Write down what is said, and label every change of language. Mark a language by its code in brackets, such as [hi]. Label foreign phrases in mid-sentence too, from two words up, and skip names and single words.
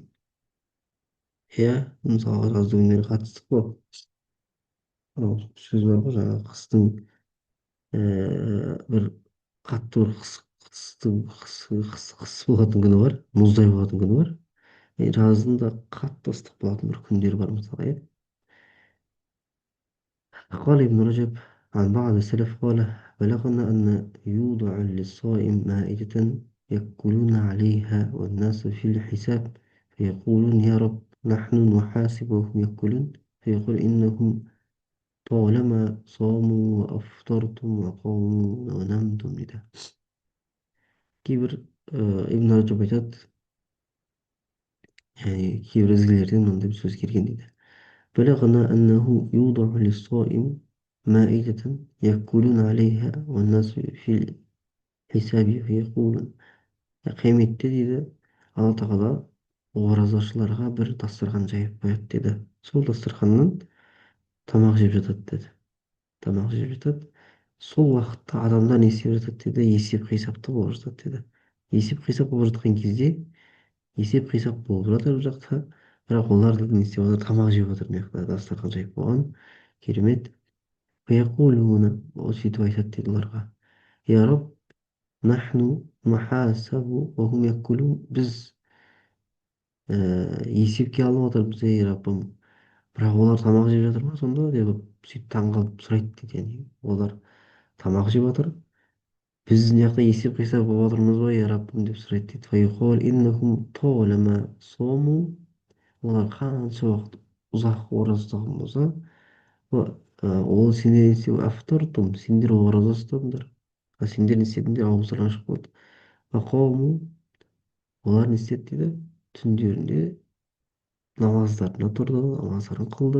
[kk] Иә, мысалға жаздың күндері қатты ыстық болады. Анау сөз бар ғой жаңағы қыстың бір қатты бір қыс болатын күні бар, мұздай болатын күні бар. Жаздың да қатты ыстық болатын бір күндері бар мысалы, иә. [ar] قال ابن رجب عن بعض السلف قال: بلغنا أن يوضع للصائم مائدة يأكلون عليها والناس في الحساب، فيقولون يا رب نحن نحاسب وهم يأكلون، فيقول إنهم طالما صاموا وأفطرتم وقاموا ونمتم لده. [kk] кейбір ибн Раджаб айтады, яғни кейбір ізгілерден мынандай бір сөз келген дейді. [ar] بلغنا أنه يوضع للصائم مائدة يأكلون عليها والناس في الحساب فيقولون. [kk] Қияметте дейді, Алла тағала оразашыларға бір дастархан жайып қояды деді. Сол дастарханнан тамақ жеп жатады деді. Тамақ жеп жатады. Сол уақытта адамдар не істеп жатады деді, есеп қисапта болып жатады деді. Есеп қисап болып жатқан кезде, есеп қисап болып жатыр бұл жақта, бірақ олар да не істеп жатыр, тамақ жеп жатыр, мына жақта дастархан жайып қойған, керемет. فيقولون сөйтіп айтады дейді оларға: [ar] يا رب نحن نحاسب وهم يأكلون. [kk] Біз есепке алып отырмыз, ей Раббым, бірақ олар тамақ жеп жатыр ма сонда деп сөйтіп таңғалып сұрайды дейді. Яғни олар тамақ жеп жатыр, біз мына жақта есеп қисап қылып отырмыз ба, я Раббым деп сұрайды дейді. [ar] فيقول إنهم طالما صاموا, [kk] олар қанша уақыт ұзақ ораза ұстаған болса, ол сендер не афтартум, сендер ораза ұстадыңдар, сендер не істедіңдер, ауыздарың ашық болды. Вақауму, олар не істеді дейді, түндерінде намаздарына тұрды, намаздарын қылды.